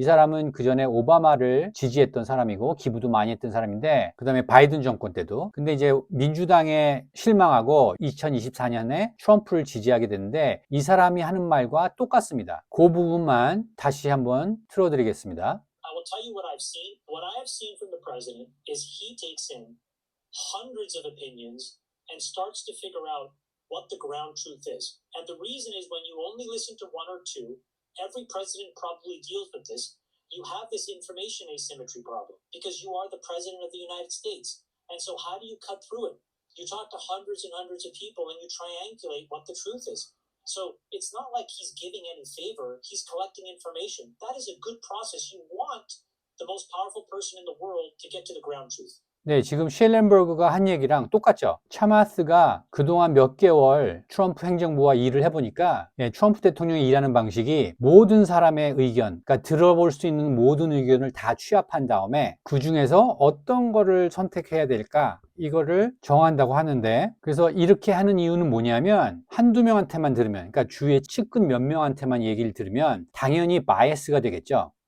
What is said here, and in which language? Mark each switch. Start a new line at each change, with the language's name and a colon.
Korean: 이 사람은 그 전에 오바마를 지지했던 사람이고 기부도 많이 했던 사람인데 그 다음에 바이든 정권 때도 근데 이제 민주당에 실망하고 2024년에 트럼프를 지지하게 됐는데 이 사람이 하는 말과 똑같습니다. 그 부분만 다시 한번 틀어드리겠습니다.
English: I will tell you what I've seen. What I have seen from the president is he takes in hundreds of opinions and starts to figure out what the ground truth is. And the reason is when you only listen to one or two, every president probably deals with this. You have this information asymmetry problem because you are the president of the United States. And so how do you cut through it? You talk to hundreds and hundreds of people and you triangulate what the truth is. So it's not like he's giving any favor. He's collecting information. That is a good process. You want the most powerful person in the world to get to the ground truth.
Korean: 네, 지금 셸렌버그가 한 얘기랑 똑같죠. 차마스가 그동안 몇 개월 트럼프 행정부와 일을 해보니까 트럼프 대통령이 일하는 방식이 모든 사람의 의견, 그러니까 들어볼 수 있는 모든 의견을 다 취합한 다음에 그 중에서 어떤 거를 선택해야 될까 이거를 정한다고 하는데 그래서 이렇게 하는 이유는 뭐냐면 한두 명한테만 들으면 그러니까 주위에 측근 몇 명한테만 얘기를 들으면 당연히 바이어스가 되겠죠.